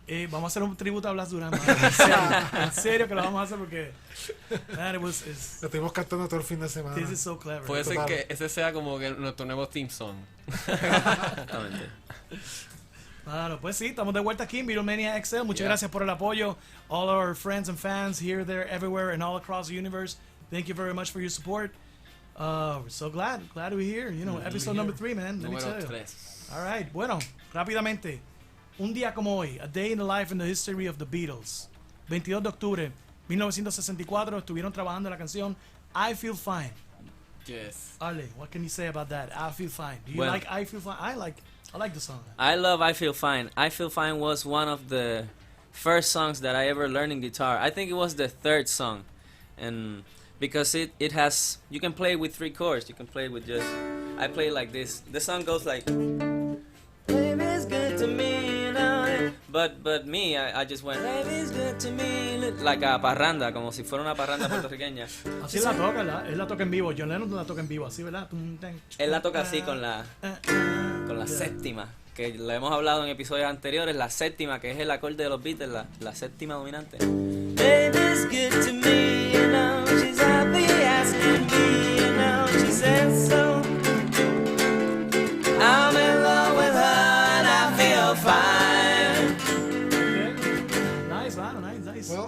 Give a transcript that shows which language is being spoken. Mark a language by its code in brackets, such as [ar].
[es] Vamos a hacer un tributo a Blas Durán, man. En serio que lo vamos a hacer porque man, Lo estuvimos cantando todo el fin de semana. [en] this is so clever. [es] Puede ser Total. que ese sea como que nuestro nuevo [en] theme song. [es] Exactamente. Claro, pues sí, estamos de vuelta aquí en Beatlemania XL. Muchas gracias por el apoyo. [en] All our friends and fans here, there, everywhere, and all across the universe. Thank you very much for your support. We're so glad we're here. You know, episode number 3, man. Let me tell [es] Número [en] you. 3. All right, [es] bueno, rápidamente. Un día como hoy, [en] a day in the life in the history of the Beatles. [es] 22 de octubre, 1964, estuvieron trabajando en la canción I Feel Fine. [en] Yes. Ale, what can you say about that? I Feel Fine. Do you Well- like I Feel Fine? I like the song. I love I Feel Fine. I Feel Fine was one of the first songs that I ever learned in guitar. I think it was the third song. And because it has, you can play with 3 chords. You can play with just, I play like this. The song goes like, baby, it's good to me now. But me, I just went, baby's good to me, like a parranda, [es] como si fuera una parranda puertorriqueña. Así la toca, él la toca en vivo. John Lennon la toca en vivo, así, ¿verdad? Él la toca así con la séptima, que lo hemos hablado en episodios anteriores, la séptima, que es el acorde de los Beatles, la séptima dominante. [en] Baby's good to me, you know, she's happy asking me, you know, she says so. I'm in love with her and I feel fine. Nice, man, nice.